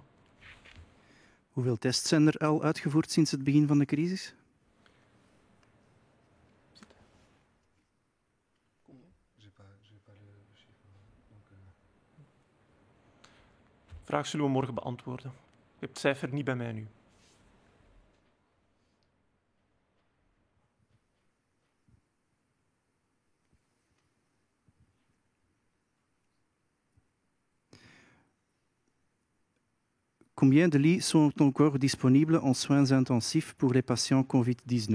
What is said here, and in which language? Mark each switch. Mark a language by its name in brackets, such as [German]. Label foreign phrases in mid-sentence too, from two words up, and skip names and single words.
[Dutch] Hoeveel tests zijn er al uitgevoerd sinds het begin van de crisis? Vraag zullen we morgen beantwoorden. Ik heb het cijfer niet bij mij nu. [French] Combien de lits sont encore disponibles en soins intensifs pour les patients COVID-19?